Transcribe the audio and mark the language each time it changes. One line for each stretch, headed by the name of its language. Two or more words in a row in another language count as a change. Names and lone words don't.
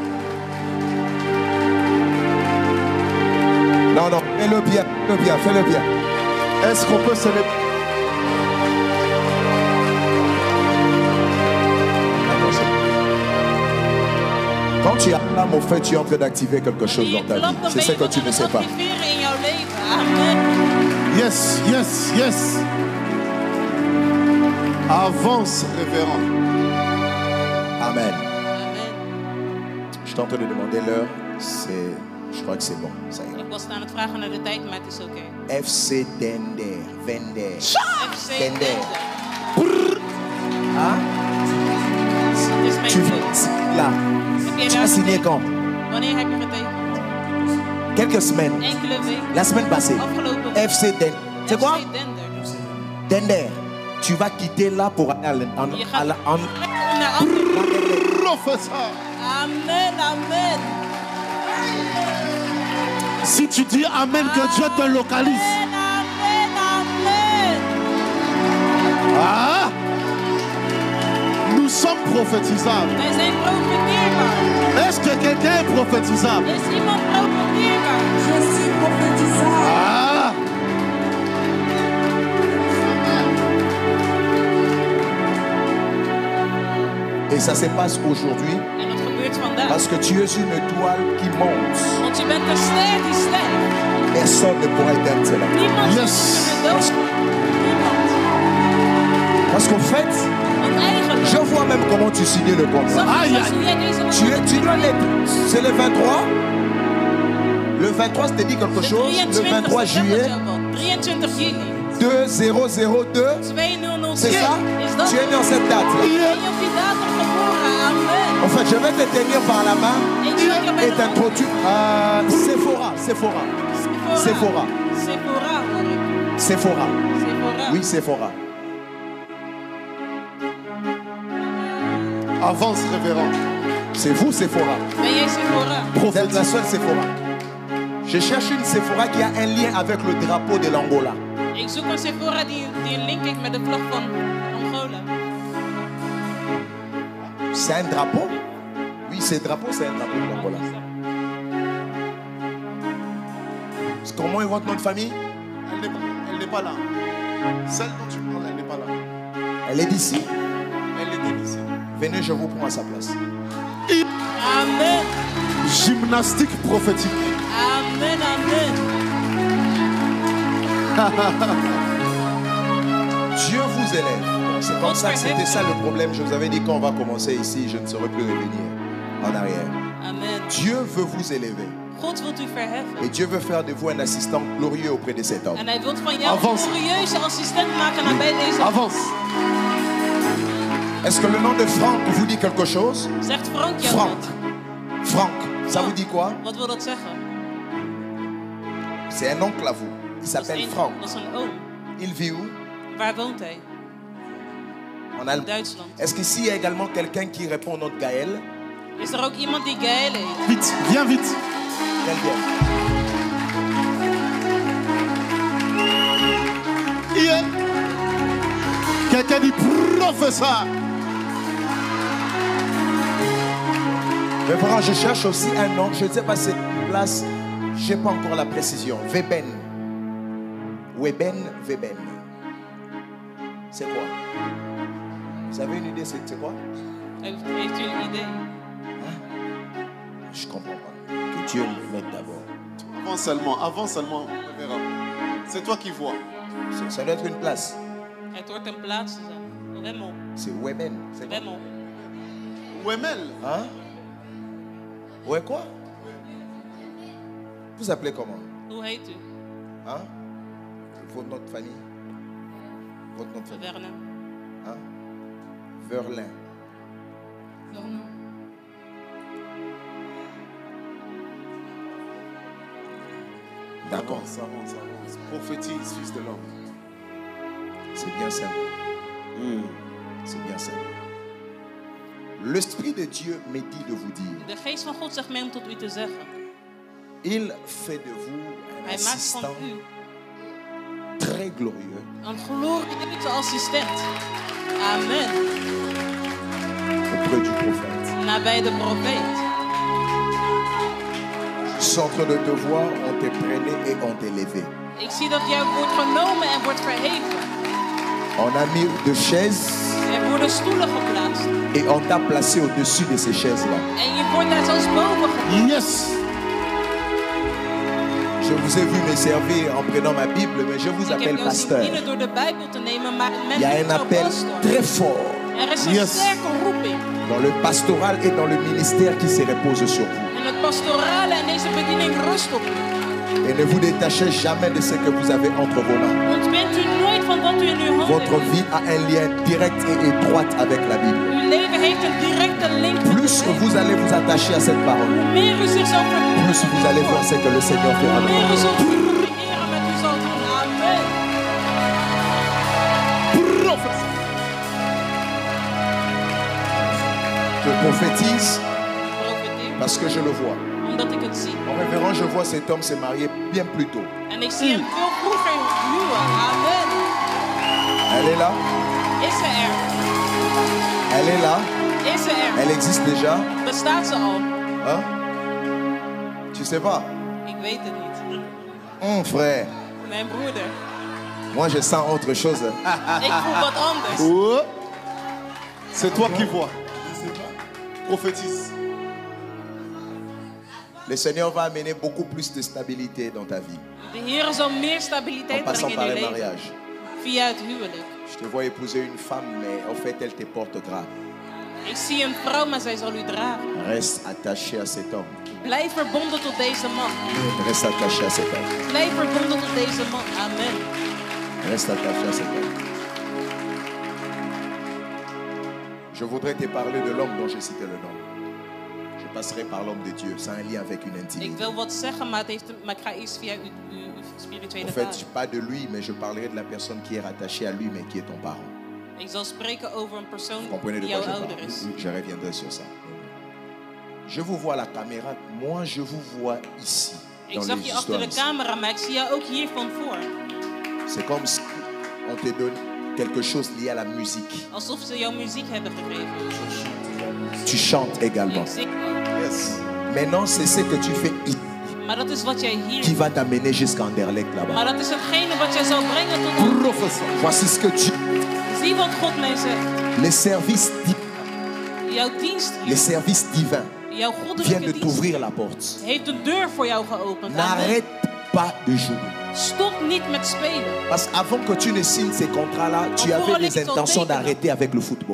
French: Non, non, fais-le bien, fais-le bien, fais-le bien. Est-ce qu'on peut célébrer? Quand tu acclames, au fait, tu es en train d'activer quelque chose
Dutch: Wanneer
French: dans je ta
Dutch: klapt,
French: vie.
Dutch: dan
French: C'est
Dutch: ben
French: ce je que
Dutch: wat
French: tu
Dutch: aan
French: ne
Dutch: het
French: sais pas.
Dutch: activeren in jouw leven.
French: Amen.
English: Yes, yes, yes.
French: Avance, révérend. Amen. Amen. Je suis en train de demander l'heure. Je crois que c'est bon. Ça ira.
Dutch: Ik was aan het vragen naar de tijd, maar het is oké. FC Dender. Vender. FC Dender. Dender.
French: Hein?
Dutch: Het is mijn
French: Tu
Dutch: club.
French: vis là.
Dutch: Heb jij
French: Tu
Dutch: daar
French: as signé
Dutch: getekend?
French: quand?
Dutch: Wanneer heb je getekend?
French: Quelques semaines.
Dutch: Enkele weken.
French: La semaine passée.
Dutch: Afgelopen week. FC Dender.
French: C'est quoi? FC Dender. Dender. Tu vas quitter là pour aller
Dutch: Je gaat
French: en
Dutch: naar andere.
French: Professeur. Amen, amen. Si tu dis Amen, que Dieu te localise. Amen, amen. Ah! Nous sommes prophétisables.
Dutch: Wij zijn profeteerbaar.
French: Est-ce que quelqu'un est prophétisable?
Dutch: Is iemand profeteerbaar?
French: Je suis prophétisable. Ah! Et ça se passe aujourd'hui
Dutch: En dat gebeurt vandaag.
French: parce que tu es une étoile qui monte.
Dutch: Want je bent een ster die sterft.
French: Personne ne pourra éteindre cela.
Dutch: Niemand
English: Yes.
Dutch: kan het dood. Niemand.
French: Parce qu'en fait,
Dutch: Want eigenlijk,
French: je vois même comment tu signais le contrat.
Dutch: zag je
French: Aïe, pas
Dutch: hoe jij deze
French: Tu dois l'être. C'est le 23. Le 23, je te dit quelque
Dutch: De
French: chose. Le 23 juillet
Dutch: 23 juli. 2002. 2002.
French: C'est ça?
Dutch: Is dat?
French: Tu es né en cette date.
Dutch: Ben je op die datum geboren? Amen.
French: En fait, je vais te tenir par la main
Dutch: Ik zal je bij
French: et
Dutch: de hand.
French: t'introduire à Sephora. Sephora. Sephora.
Dutch: Sephora hoor ik. Sephora. Sephora.
French: Oui, Sephora. Avance, révérend. C'est vous, Sephora.
Dutch: Ben jij Sephora?
French: Vous êtes la seule Sephora. Je cherche une Sephora qui a un lien avec le drapeau de l'Angola.
Dutch: Ik zoek een Sephora die een link heeft met de vlag van Angola.
French: C'est un drapeau? Oui, c'est un drapeau de l'Angola. Comment est votre nom de famille? Elle n'est pas là. Celle dont tu parles, elle n'est pas là. Elle est d'ici. Elle était ici. Venez, je vous prends à sa place. Amen. Gymnastique prophétique. Amen, amen. Dieu vous élève. C'est comme ça que c'était ça le problème. Je vous avais dit quand on va commencer ici, je ne saurais plus revenir en arrière. Amen. Dieu veut vous élever.
Dutch: God wilt u verheffen.
French: Et Dieu veut faire de vous un assistant glorieux auprès de cet homme.
Dutch: En hij wil van jou een
French: Avance.
Dutch: glorieuze assistent maken nabij deze.
French: Avance. Est-ce que le nom de Franck vous dit quelque chose?
Dutch: Zegt Frank jou Franck. wat?
French: Franck, ça vous dit quoi?
Dutch: Wat wil dat zeggen?
French: C'est un oncle à vous. Il s'appelle Franck.
Dutch: Dat is een oom.
French: Il vit où?
Dutch: Waar woont hij?
French: En Allemagne.
Dutch: Duitsland.
French: Est-ce qu'ici il y a également quelqu'un qui répond au nom de Gaël?
Dutch: Is er ook iemand die Gaël heet?
French: Vite, viens vite. Gaël vient.
English: Yeah.
French: Quelqu'un dit professeur. Mais vraiment, je cherche aussi un nom. Je ne sais pas si c'est une place. Je n'ai pas encore la précision. Weben. Weben. C'est quoi? Vous avez une idée, c'est quoi?
Dutch: Heeft u een idee?
French: Je ne comprends pas. Que Dieu me mette d'abord. Avance seulement, révérend. C'est toi qui vois. Ça doit être une place.
Dutch: Het hoort een plaats te zijn. Wemmel.
French: C'est Weben. C'est quoi? Wemmel. Ouemel. Hein? Ouais, quoi? Vous appelez comment?
Dutch: Hoe heet u?
French: Hein? Votre nom de famille? Votre nom de famille? Vernon. Hein? Verlin. D'accord. Avance, avance, avance. Prophétise, fils de l'homme. C'est bien simple. C'est bien simple. L'Esprit de Dieu me dit de vous dire,
Dutch: De geest van God zegt mij om tot u te zeggen.
French: il fait de vous un
Dutch: Hij maakt van
French: assistant
Dutch: u
French: très glorieux
Dutch: een glorieuze assistent. Amen.
French: auprès du prophète.
Dutch: Nabij de profeet.
French: Je suis en train de te voir, on t'est prêné et on t'est levé.
Dutch: Ik zie dat jij wordt genomen en wordt verheven.
French: On a mis de chaises
Dutch: Er worden stoelen geplaatst.
French: et on t'a placé au-dessus de ces chaises-là.
Dutch: En je wordt daar zelfs boven geplaatst.
English: Yes.
French: Je vous ai vu me servir en prenant ma Bible, mais je vous
Dutch: Ik heb
French: appelle
Dutch: jou zien
French: pasteur.
Dutch: dienen door de Bijbel te nemen, maar men
French: Il y a
Dutch: noemt
French: un
Dutch: jou
French: appel
Dutch: pastor.
French: très fort
Dutch: Er is een
English: Yes.
Dutch: sterke roeping.
French: dans le pastoral et dans le ministère qui se repose sur vous.
Dutch: En het pastorale en deze bediening rust op u.
French: Et ne vous détachez jamais de ce que vous avez entre vos mains.
Dutch: Ontbindt u nooit van wat u in uw handen
French: Votre
Dutch: heeft.
French: vie a un lien direct et étroit avec la Bible.
Dutch: Uw leven heeft een directe link met
French: Plus
Dutch: de Bijbel.
French: vous allez vous attacher à cette parole,
Dutch: Hoe meer u zich zal verbinden,
French: plus vous allez voir ce que le Seigneur fait
Dutch: hoe
French: avec
Dutch: meer u
French: vous.
Dutch: zult doen wat de Heer met u zal doen. Amen.
French: Je prophétise
Dutch: Profeteer,
French: parce que je le vois.
Dutch: omdat ik het zie.
French: En révérend, je vois cet homme se marier bien plus tôt.
Dutch: En ik zie hem veel vroeger huwen. Amen.
French: Elle est là,
Dutch: Is ze er?
French: elle est là,
Dutch: Is ze er?
French: elle existe déjà.
Dutch: Bestaat ze al?
French: Hein? Tu sais pas?
Dutch: Ik weet het niet.
French: Frère,
Dutch: Mijn broeder.
French: moi je sens autre chose.
Dutch: Ik voel wat anders.
French: Oh. C'est toi qui vois. Prophétise. Le Seigneur va amener beaucoup plus de stabilité dans ta vie
Dutch: De Heer zal meer
French: en
Dutch: stabiliteit
French: passant
Dutch: brengen
French: par
Dutch: in
French: le
Dutch: je leven.
French: mariage.
Dutch: Via het huwelijk.
French: Je te vois épouser une femme, mais en fait elle te porte grave.
Dutch: Ik zie een vrouw, maar zij zal u dragen.
French: Reste attaché à cet homme.
Dutch: Blijf verbonden tot deze man.
French: Reste attaché à cet homme.
Dutch: Blijf verbonden tot deze man. Amen.
French: Reste attaché à cet homme. Je voudrais te parler de l'homme dont j'ai cité le nom. Je passerai par l'homme de Dieu. C'est un lien avec une
Dutch: Ik
French: intimité.
Dutch: wil wat zeggen, maar ik ga eerst via uw spirituele
French: En fait,
Dutch: vader.
French: pas de lui, mais je parlerai de la personne qui est rattachée à lui, mais qui est ton parent.
Dutch: Ik zal spreken over een persoon
French: Vous comprenez de
Dutch: die
French: quoi
Dutch: jouw
French: je
Dutch: ouder
French: parle?
Dutch: is.
French: Oui, je reviendrai sur ça. Je vous vois à la caméra. Moi, je vous vois ici.
Dutch: Ik
French: Dans
Dutch: zag
French: les
Dutch: je achter de
French: histoires.
Dutch: camera, maar ik zie jou ook hier van voor.
French: C'est comme si on te donne quelque chose lié à la musique.
Dutch: Alsof ze jouw muziek hebben gegeven.
French: Tu chantes également.
Dutch: Ik zing ook.
English: Yes.
French: Maintenant, c'est ce que tu fais ici
Dutch: Maar dat is wat jij hier
French: qui
Dutch: doet.
French: va t'amener jusqu'à Anderlecht là-bas.
Dutch: Maar dat is hetgene wat jij zal brengen tot ons.
French: Professeur. Voici ce que Dieu,
Dutch: Zie wat God mij zegt.
French: les services,
Dutch: Jouw dienst,
French: les services divins
Dutch: jouw
French: viennent
Dutch: goddelijke
French: de
Dutch: dienst,
French: t'ouvrir la porte.
Dutch: heeft de deur voor jou geopend. Amen.
French: N'arrête pas de jouer.
Dutch: Stop niet met spelen.
French: Parce qu'avant que tu ne signes ces contrats-là, tu avais des intentions d'arrêter avec le football.